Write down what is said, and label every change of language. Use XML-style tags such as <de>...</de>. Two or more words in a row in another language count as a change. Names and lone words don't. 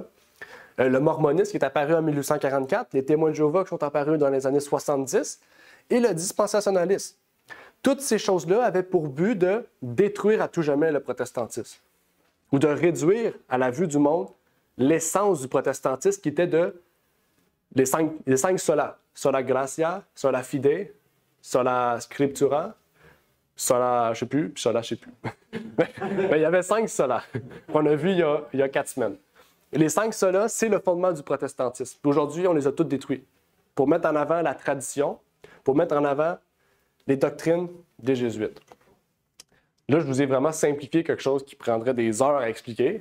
<fr>Le mormonisme qui est apparu en 1844, les témoins de Jéhovah qui sont apparus dans les années 70, et le dispensationalisme. Toutes ces choses-là avaient pour but de détruire à tout jamais le protestantisme ou de réduire à la vue du monde l'essence du protestantisme qui était les cinq sola.</fr> <la>Sola gratia, sola fide, sola scriptura, sola,</la> <fr>je sais plus, puis sola, je sais plus. Mais il y avait 5 solas qu'on a vus il y a 4 semaines. Et les 5 solas, c'est le fondement du protestantisme. Aujourd'hui, on les a tous détruits pour mettre en avant la tradition, pour mettre en avant les doctrines des Jésuites. Là, je vous ai vraiment simplifié quelque chose qui prendrait des heures à expliquer.</fr>